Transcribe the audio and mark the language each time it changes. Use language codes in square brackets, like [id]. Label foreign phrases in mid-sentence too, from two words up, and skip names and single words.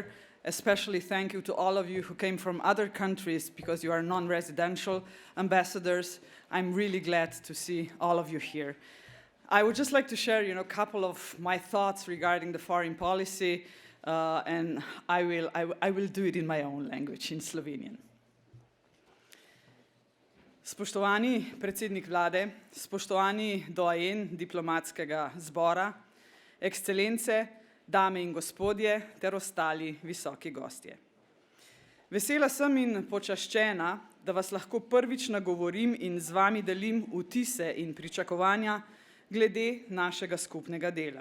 [en] Especially thank you to all of you who came from other countries because you are non-residential ambassadors. I'm really glad to see all of you here. I would just like to share, a couple of my thoughts regarding the foreign policy, and I will do it in my own language, in Slovenian. [sl] Spoštovani predsednik vlade, spoštovani doajen diplomatskega zbora, ekscelence, dame in gospodje ter ostali visoki gostje. Vesela sem in počaščena, da vas lahko prvič nagovorim in z vami delim vtise in pričakovanja glede našega skupnega dela.